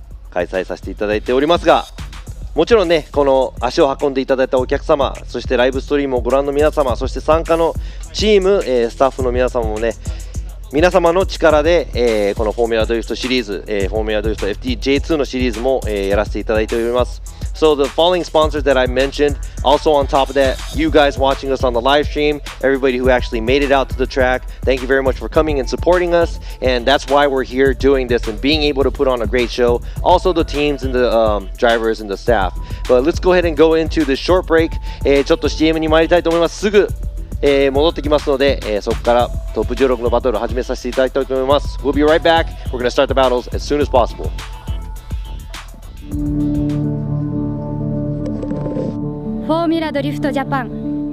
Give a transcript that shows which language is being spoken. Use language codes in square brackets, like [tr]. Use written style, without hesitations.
[ja] 開催させていただいておりますが、もちろんね、この足を運んでいただいたお客様、そしてライブストリームをご覧の皆様、そして参加のチーム、スタッフの皆様もね、皆様の力で、このフォーミュラドリフトシリーズ、フォーミュラドリフト FDJ2 のシリーズも、やらせていただいております。 [en] So the following sponsors that I mentioned, also on top of that, you guys watching us on the live stream, everybody who actually made it out to the track, thank you very much for coming and supporting us, and that's why we're here doing this and being able to put on a great show. Also the teams and the drivers and the staff. But let's go ahead and go into the short break. [ja] ちょっと CM に参りたいと思います。すぐ戻ってきますので、そこからトップ16のバトルを始めさせていただきたいと思います。 [en] We'll be right back. We're going to start the battles as soon as possible. [ja] フォーミュラドリフトジャパン。